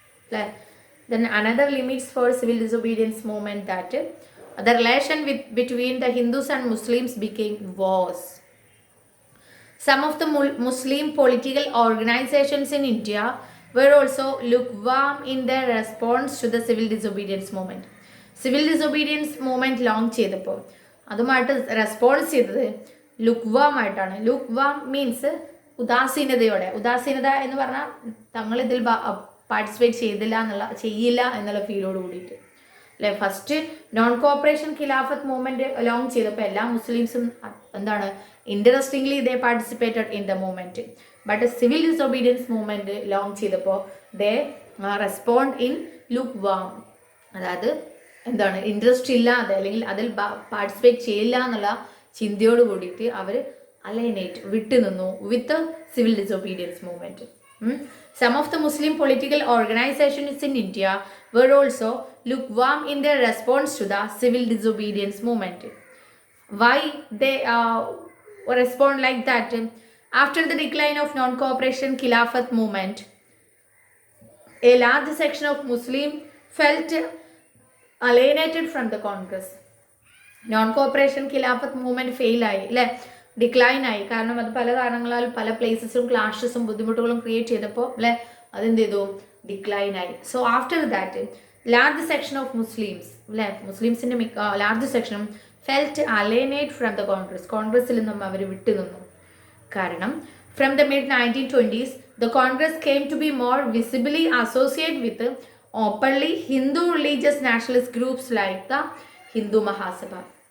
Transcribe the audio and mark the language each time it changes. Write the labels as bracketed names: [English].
[English] Then another limits for civil disobedience movement that the relation between the Hindus and Muslims became worse. Some of the Muslim political organizations in India were also lukewarm in their response to the civil disobedience movement. [Malayalam] Civil disobedience movement launch ചെയ്തപ്പോൾ അതുമായിട്ട് response ചെയ്തത് ലുക്വാമായിട്ടാണ്. ലുക്വാം means ഉദാസീനത എന്ന് പറഞ്ഞാൽ തങ്ങളിതിൽ participate ചെയ്യില്ല എന്നുള്ള ഫീലോട് കൂടിയിട്ട് അല്ലെ. First non corporation ഖിലാഫത്ത് movement launch ചെയ്തപ്പോൾ എല്ലാ മുസ്ലിംസും എന്താണ് interestingly [English] They participated in the movement. [Malayalam] But civil disobedience movement launch ചെയ്തപ്പോൾ [English] they respond in lukewarm, [Malayalam] അതായത് എന്താണ് ഇൻട്രസ്റ്റ് ഇല്ലാതെ അല്ലെങ്കിൽ അതിൽ പാർട്ടിസിപ്പേറ്റ് ചെയ്യില്ല എന്നുള്ള ചിന്തയോട് കൂടിയിട്ട് അവർ അലൈനേറ്റ് വിട്ടുനിന്നു വിത്ത് civil disobedience movement. [English] Some of the Muslim political organizations in India were also lukewarm in their response to the civil disobedience movement. Why they respond like that? After the decline of non-cooperation Khilafat movement, a large section of Muslims felt alienated from the Congress. [Malayalam] Non-cooperation Khilafat movement fail ആയി അല്ലേ, decline ആയി. കാരണം അത് പല കാരണങ്ങളാൽ പല പ്ലേസസും ക്ലാഷസും ബുദ്ധിമുട്ടുകളും create ചെയ്തപ്പോൾ അല്ലെ അതെന്ത് ചെയ്തു, ഡിക്ലൈൻ ആയി. [English] so after that large section of Muslims [Malayalam] അല്ലെ മുസ്ലിംസിൻ്റെ ലാർജ് സെക്ഷനും [English] felt alienate from the Congress, [Malayalam] കോൺഗ്രസിൽ നിന്നും അവർ വിട്ടുനിന്നു. കാരണം [English] From the mid-1920s the Congress came to be more visibly associated with openly Hindu religious nationalist groups like the Hindu Mahasabha.